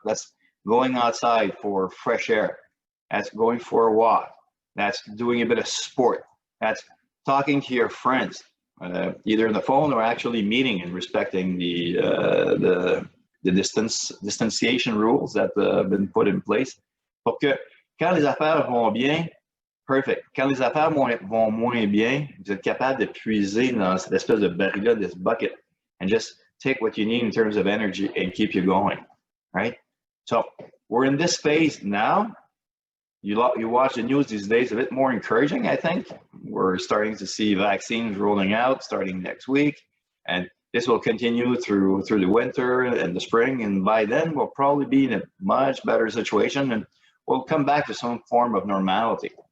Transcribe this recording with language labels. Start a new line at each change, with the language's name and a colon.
English: That's going outside for fresh air. That's going for a walk. That's doing a bit of sport. That's talking to your friends, either on the phone or actually meeting and respecting the distanciation rules that have been put in place.
French: Pour que quand les affaires vont bien, perfect. Quand les affaires vont moins bien, vous êtes capable de puiser dans cette espèce de baril-là,
English: this bucket, and just take what you need in terms of energy and keep you going, right? So we're in this phase now. You watch the news these days, a bit more encouraging, I think. We're starting to see vaccines rolling out starting next week, and this will continue through the winter and the spring, and by then we'll probably be in a much better situation, and we'll come back to some form of normality.